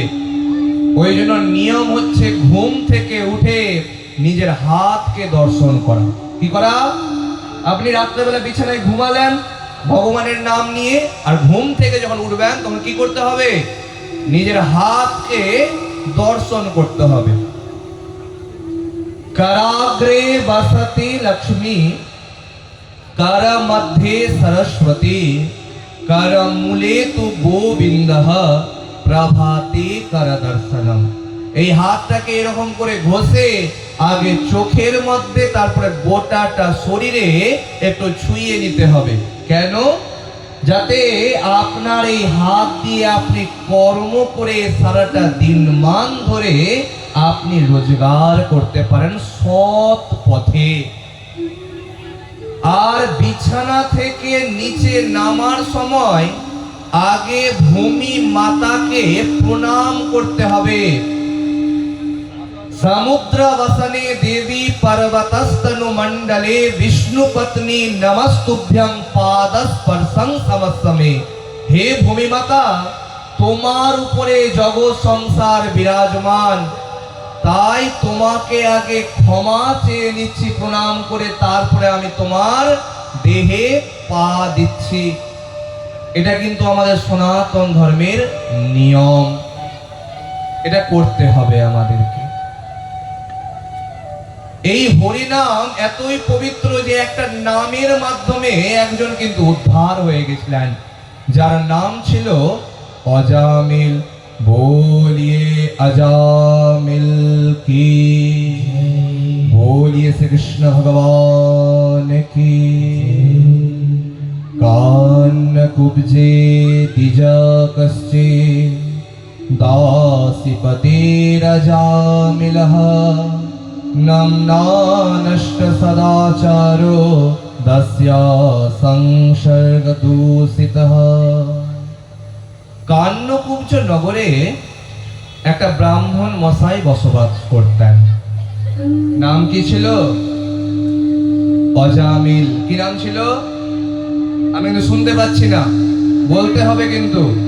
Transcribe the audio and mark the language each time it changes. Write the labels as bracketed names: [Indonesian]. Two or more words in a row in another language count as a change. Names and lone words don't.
[Bangla] ওই জন্য নিয়ম হচ্ছে ঘুম থেকে উঠে নিজের হাতকে দর্শন করা। কি করা? আপনি রাত্রেবেলা বিছানায় ঘুমালেন ভগবানের নাম নিয়ে, আর ঘুম থেকে যখন উঠবেন তখন কি করতে হবে? নিজের হাতকে দর্শন করতে হবে। [Sanskrit] कराग्रे बसति लक्ष्मी कर मध्ये सरस्वती कर मूले तु गोविंदः प्रभाते कर दर्शनम। [Bangla] এই হাতটাকে এরকম করে ঘষে আগে চোখের মধ্যে তারপরে গোটাটা শরীরে একটু ছুঁয়ে নিতে হবে। কেন? যাতে আপনার এই হাত দিয়ে আপনি কর্ম করে সারাটা দিন মান ধরে আপনি রোজগার করতে পারেন সৎ পথে। আর বিছানা থেকে নিচে নামার সময় আগে ভূমি মাতাকে প্রণাম করতে হবে। [Sanskrit] समुद्र वसने देवी पर्वतस्तनु मंडले विष्णु पत्नी नमस्तुभ्यं पादस्पर्शं समस्तमे। हे भूमि माता, [Bangla] তোমার উপরে জগৎ সংসার বিরাজমান, তাই তোমাকে আগে ক্ষমা চেয়ে নিচ্ছি প্রণাম করে, তারপরে আমি তোমার দেহে পা দিচ্ছি। এটা কিন্তু আমাদের সনাতন ধর্মের নিয়ম, এটা করতে হবে আমাদেরকে। এই হরিনাম এতই পবিত্র যে একটা নামের মাধ্যমে একজন কিন্তু উদ্ধার হয়ে গেছিলেন, যার নাম ছিল অজামিল। [Hindi] बोलिए अजामिल की, बोलिए श्री कृष्ण भगवान की। [Sanskrit] कान कुब्जे दिजा कश्चे दासीपते रजामिलः नम्ना नष्ट सदाचारो दस्या संसर्ग दूषितः। [Bangla] কান্নকুব্জ নগরে একটা ব্রাহ্মণ মশাই বসবাস করতেন। নাম কি ছিল? অজামিল। কি নাম ছিল? আমি কিন্তু শুনতে পাচ্ছি না, বলতে হবে কিন্তু।